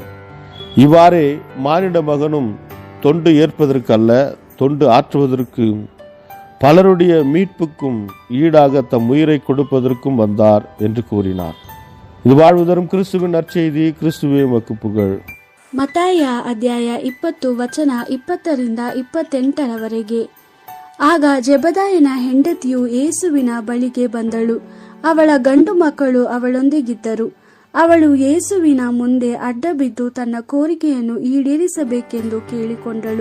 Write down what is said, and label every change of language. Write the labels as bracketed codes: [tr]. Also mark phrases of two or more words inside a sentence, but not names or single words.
[ta] இவ்வாறே மானிட மகனும் தொண்டு ஏற்பதற்கு அல்ல, தொண்டு ஆற்றுவதற்கு, பலருடைய மீட்புக்கும் ஈடாக தம் உயிரை கொடுப்பதற்கும் வந்தார் என்று கூறினார். இது வாழ்வு தரும் கிறிஸ்துவின் நற்செய்தி. கிறிஸ்துவே உமக்கு புகழ். [kn] ಮತ್ತಾಯ ಅಧ್ಯಾಯ 20 ವಚನ 20-28 ಆಗ ಜೆಬೆದಾಯನ ಹೆಂಡತಿಯು ಯೇಸುವಿನ ಬಳಿಗೆ ಬಂದಳು. ಅವಳ ಗಂಡು ಮಕ್ಕಳು ಅವಳೊಂದಿಗಿದ್ದರು. ಅವಳು ಯೇಸುವಿನ ಮುಂದೆ ಅಡ್ಡಬಿದ್ದು ತನ್ನ ಕೋರಿಕೆಯನ್ನು ಈಡೇರಿಸಬೇಕೆಂದು ಕೇಳಿಕೊಂಡಳು.